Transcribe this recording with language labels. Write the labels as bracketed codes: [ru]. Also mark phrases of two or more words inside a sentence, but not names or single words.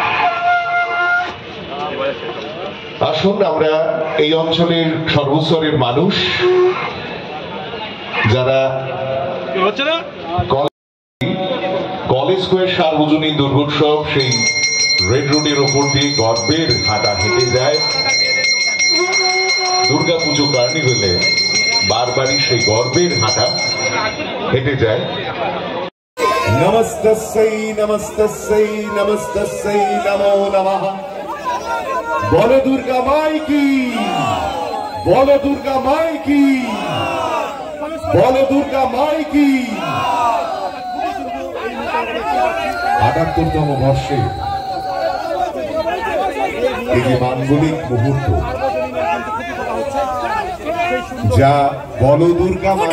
[bn] আসুন আমরা এই অঞ্চলের সর্বস্তরের মানুষ যারা কলেজ স্কোয়ার সার্বজনীন দুর্গোৎসব সেই রেড রোডের ওপর দিয়ে গর্বের হাঁটা হেঁটে যায়, দুর্গাপুজো কার্নিভেলে বারবারই সেই গর্বের হাঁটা হেঁটে যায়। [sa] নমস্তস্যৈ নমস্তস্যৈ নমস্তস্যৈ নমো নমঃ। [hi] बोलो दुर्गा माई की, बोलो दुर्गा माई की, बोलो दुर्गा माई की। [bn] ৭৮তম বর্ষে এই যে মাঙ্গলিক মুহূর্ত, যা [hi] बोलो दुर्गा माई